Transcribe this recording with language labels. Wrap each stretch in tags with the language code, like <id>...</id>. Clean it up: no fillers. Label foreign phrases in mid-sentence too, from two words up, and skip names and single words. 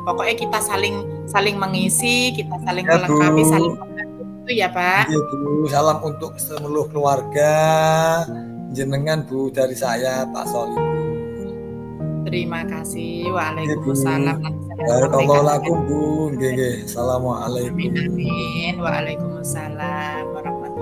<id>Pokoknya kita saling mengisi, kita saling Ya Bu. melengkapi, saling membantu itu ya, Pak. Iya Bu, salam untuk seluruh keluarga jenengan Bu dari saya Pak Solikul. Terima kasih. Iya Bu. Waalaikumsalam. Nanti saya</id> <ar>Barakallahu</ar> <id>sampaikan dengan</id> <jv>lakum Bu. Nggih nggih.</jv> <id>amin, Assalamualaikum. amin. Waalaikumsalam.</id>